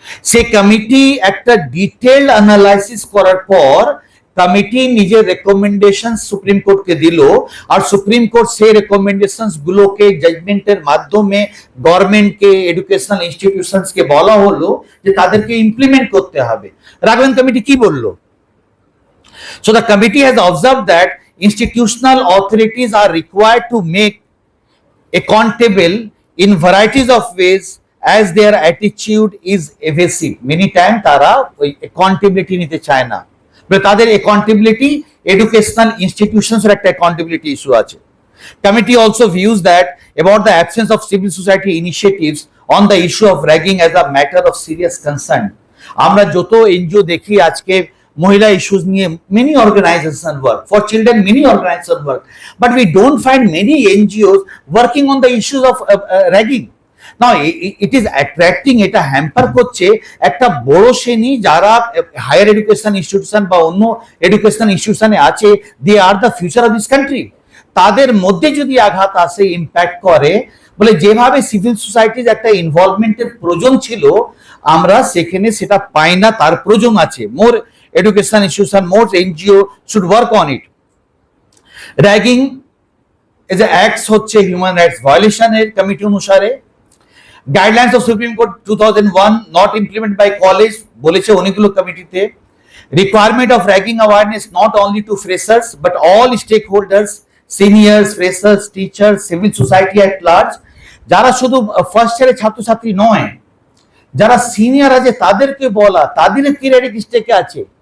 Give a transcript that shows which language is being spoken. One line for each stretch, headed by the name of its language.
Bangla: সেই কমিটি একটা detailed analysis করার পর কমিটি নিজের রেকমেন্ডেশন সুপ্রিম কোর্টকে দিল, আর সুপ্রিম কোর্ট সেই রেকমেন্ডেশনস গুলোকে জাজমেন্টের মাধ্যমে গভর্নমেন্টকে, এডুকেশনাল ইনস্টিটিউশনসকে বলা হলো যে তাদেরকে ইমপ্লিমেন্ট করতে হবে। রাঘবন কমিটি কি বলল?
English: So the committee has observed that institutional authorities are required to make accountable in varieties of ways as their attitude is evasive. Many times
Bangla: তারা ওই accountability নিতে চায় না, তাদের accountability educational institutions এর একটা accountability issue আছে।
English: Committee also views that about the absence of civil society initiatives on the issue of ragging as a matter of serious concern.
Bangla: আমরা যত এনজিও দেখি আজকে মহিলা ইস্যুস নিয়ে,
English: many organizations work for children, many organizations work, but we don't find many NGOs working on the issues of ragging. Now it is attracting,
Bangla: এটা hamper করছে একটা বড় শ্রেণী যারা হায়ার এডুকেশন ইনস্টিটিউশন বা অন্য এডুকেশন ইনস্টিটিউশনে আছে,
English: They are the future of this country.
Bangla: তাদের মধ্যে যদি আঘাত আসে, ইম্প্যাক্ট করে, বলে যেভাবে সিভিল সোসাইটির একটা ইনভলভমেন্টের প্রয়োজন ছিল, আমরা সেখানে সেটা পাই না, তার প্রয়োজন আছে।
English: More education institution, more NGO should work on it. Ragging is an acts হচ্ছে human rights violation
Bangla: এর কমিটি অনুসারে।
English: guidelines of supreme court 2001 not implement by college
Bangla: বলেছে অনেকগুলো কমিটিতে।
English: Requirement of ragging awareness not only to freshers but all stakeholders, seniors, freshers, teachers, civil society at large.
Bangla: যারা শুধু first ইয়ারের ছাত্রছাত্রী নয়, যারা সিনিয়র আছে তাদেরকে বলা তাদের কি র্যাগিং স্টেকে আছে।